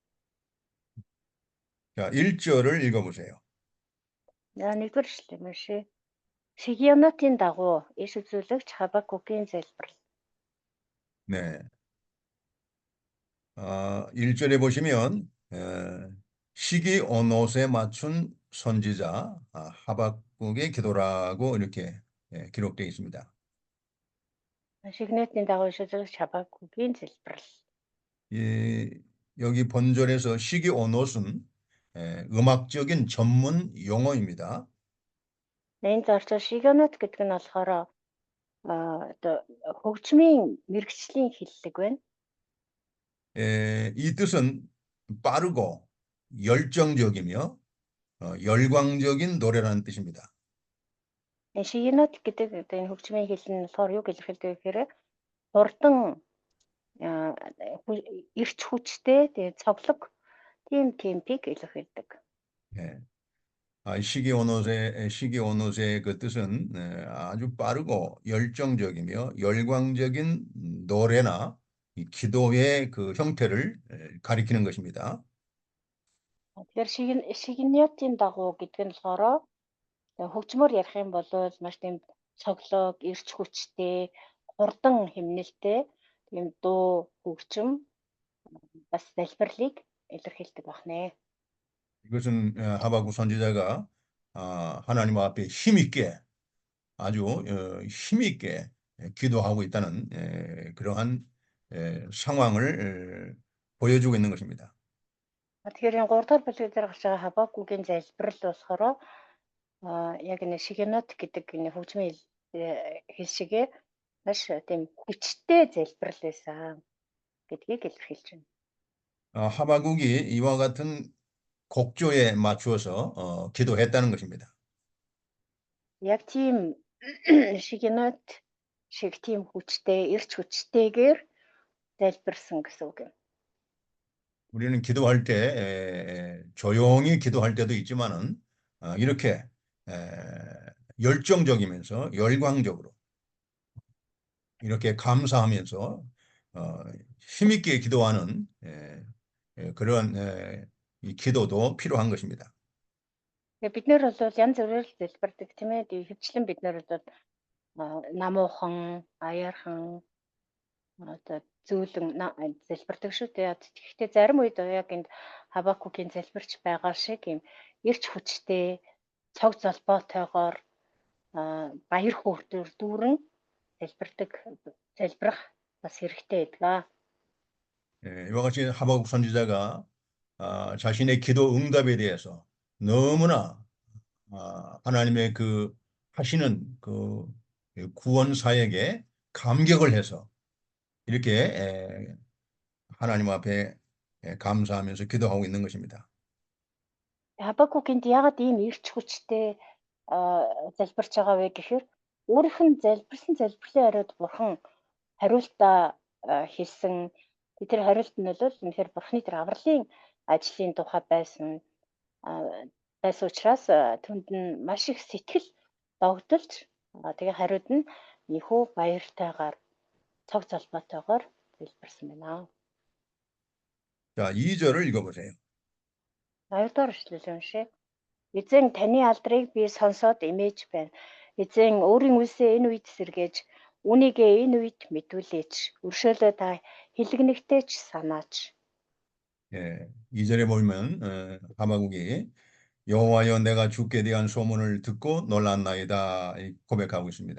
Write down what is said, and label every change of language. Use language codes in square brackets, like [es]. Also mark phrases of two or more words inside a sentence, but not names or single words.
[ko] 자, 1절을 읽어보세요. [mn] За нэгдүгээр ишлэл юм шээ. Сигионотын дагуу иш үзүүлэгч Хабакукийн залбирал. [ko] 네. 1절에 보시면 시기 온옷에 맞춘 선지자 하박국의 기도라고 이렇게 기록되어 있습니다. [mn] Сигионотын дагуу иш үзүүлэгч Хабакукийн залбирал. [ko] 여기 본절에서 시기 온옷은 음악적인 전문 용어입니다. [mn] Энэ зорчоор Сигионот гэдэг нь болохоор одоо хөгжмийн мэрэгчлийн хэллэг байна. [ko] 이 뜻은 빠르고 열정적이며 열광적인 노래라는 뜻입니다. [mn] Энэ Сигионот гэдэг энэ хөгжмийн хэл нь болохоор юу гэж хэлдэг вэ гэхээр хурдан эрч хүчтэй тэгээ цоглог тийм темпийг илэрхийлдэг. [ko] 시기 온옷의 그 뜻은 아주 빠르고 열정적이며 열광적인 노래나 기도의 그 형태를 가리키는 것입니다. [mn] Тэгэхээр Сигионотын дагуу гэдэг нь болохоор хөгжмөр ярих юм бол маш тийм цоглог, эрч хүчтэй, хурдан хэмнэлтэй тийм дуу хөгжим бас залбирлыг илэрхийлдэг байна. [ko] 이것은 하박국 선지자가 하나님 앞에 힘있게 아주 힘있게 기도하고 있다는 그러한 상황을 보여주고 있는 것입니다. [mn] Тэгэхээр энэ 3 дахь бүлэг дээр гарч байгаа Хабакукийн залбирал болохоор яг энэ Сигионот гэдэг энэ хөгжмийн хэл шигээ маш тийм хүчтэй залбирал байсан гэдгийг илэрхийлж байна. [ko] 하박국이 이와 같은 곡조에 맞추어서 기도했다는 것입니다. [mn] Яг тийм Сигионот шиг тийм хүчтэй, эрч хүчтэйгээр залбирсан гэсэн үг юм. [ko] 우리는 기도할 때 조용히 기도할 때도 있지만은 이렇게 열정적이면서 열광적으로 이렇게 감사하면서 힘있게 기도하는 그런 이 기도도 필요한 것입니다. [mn] бид нэр бол янз бүрээр л залбирдаг тийм ээ. Хөвчлэн бид нэр бол намуухан, аяархан одоо зөөлөн залбирдаг шүү дээ. Тэгэхдээ зарим үед яг энд Хабакукийн залбирч байгаа шиг юм эрч хүчтэй, цог золбоотойгоор баяр хөөртөөр дүүрэн залбирах бас хэрэгтэй байдаг. [ko] 이와 같이 하박국 선지자가 자신의 기도 응답에 대해서 너무나 하나님의 그 하시는 그 구원 사역에 감격을 해서 이렇게 하나님 앞에 감사하면서 기도하고 있는 것입니다. [mn] Хабакукинд ягаад ийм эрч хүчтэй залбирч байгаа вэ гэхээр өөрийнх нь залбирсан залбирлын хариуд бурхан хариултаа хэлсэн. Тэр хариулт нь бол үнэхээр бурханы тэр авралын ажлын тухай байсан учраас түнд нь маш их сэтгэл догдолж тэгээ хариуд нь нөхөө баяртайгаар цог залбаатайгаар залбирсан байна. [ko] 자, 2절을 읽어보세요. [mn] 2-р эшлэл уншъя. Эзэн таны алдрыг би сонсоод эмээж байна. Эзэн өөрийн үлсээ энэ үед сэргээж, үнийгээ энэ үед мэдүүлээч. Өршөөлөө та хэлгэнэгтэй ч санаач. [ko] 2절에 보면 하박국이 여호와여 내가 주께 대한 소문을 듣고 놀랐나이다 고백하고 있습니다.